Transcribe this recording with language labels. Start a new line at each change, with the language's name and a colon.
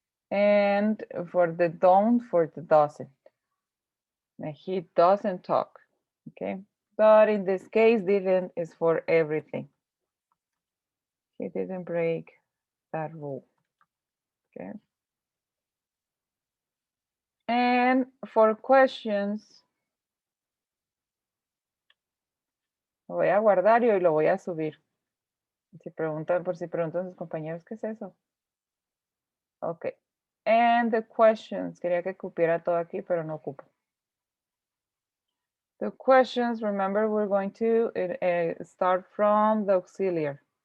English: And for the don't, for the doesn't. He doesn't talk, okay? But in this case, didn't is for everything. He didn't break that rule, okay? And for questions,
Spanish: lo voy a guardar y hoy lo voy a subir. Por si preguntan sus compañeros, ¿qué es eso? Ok.
English: And the questions,
Spanish: quería que cupiera todo aquí, pero no ocupo.
English: The questions, remember, we're going to start from the auxiliary.